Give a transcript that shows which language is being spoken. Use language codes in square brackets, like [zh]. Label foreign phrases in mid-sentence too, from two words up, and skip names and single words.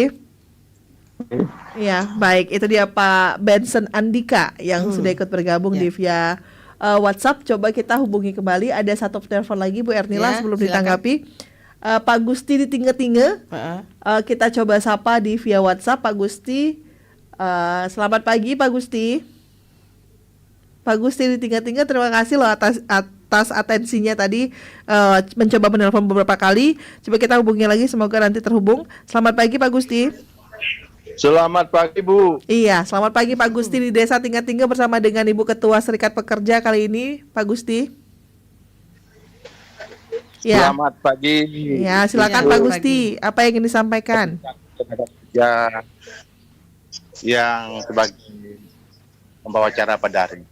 [id] Ya, baik. Itu dia Pak Benson Andika yang sudah ikut bergabung di via WhatsApp. Coba kita hubungi kembali. Ada satu telepon lagi, Bu Ernila, sebelum ditanggapi. Pak Gusti di Tinge-Tinge. Kita coba sapa di via WhatsApp. Pak Gusti, selamat pagi Pak Gusti. Pak Gusti di Tinge-Tinge, terima kasih loh atas atensinya tadi, mencoba menelpon beberapa kali. Coba kita hubungi lagi, semoga nanti terhubung. Selamat pagi Pak Gusti. Selamat pagi, Bu. Iya, selamat pagi Pak Gusti di Desa Tinge-Tinge bersama dengan Ibu Ketua Serikat Pekerja kali ini, Pak Gusti. Ya. Selamat pagi. Ya, silakan Pak Gusti. Apa yang ingin disampaikan? Ya, yang sebagai pembawa acara pada hari.